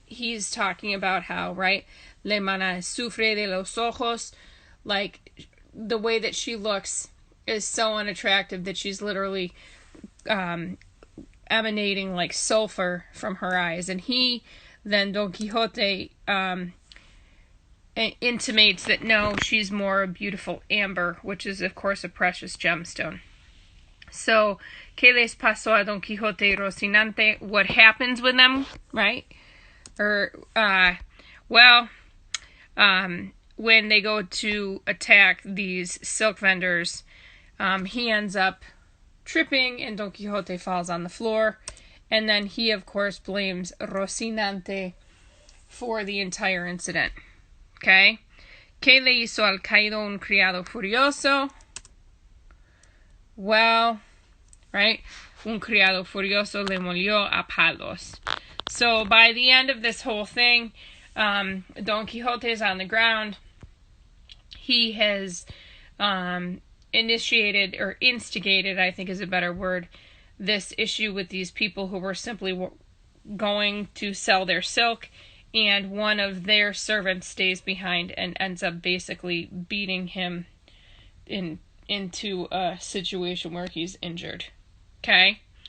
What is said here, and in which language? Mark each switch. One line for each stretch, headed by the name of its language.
English: He's talking about how, right,
Spanish: le mana sufre de los ojos,
English: like, the way that she looks is so unattractive that she's literally emanating like sulfur from her eyes. And Don Quixote, intimates that no, she's more a beautiful amber, which is, of course, a precious gemstone. So,
Spanish: ¿qué les pasó a Don Quixote y Rocinante?
English: What happens with them, right? When they go to attack these silk vendors, he ends up tripping, and Don Quixote falls on the floor. And then he, of course, blames Rocinante for the entire incident. Okay?
Spanish: ¿Qué le hizo al caído un criado furioso?
English: Well, right?
Spanish: Un criado furioso le molió a palos.
English: So by the end of this whole thing, Don Quixote is on the ground. He has initiated, or instigated, I think is a better word, this issue with these people who were simply going to sell their silk, and one of their servants stays behind and ends up basically beating him into a situation where he's injured. Okay?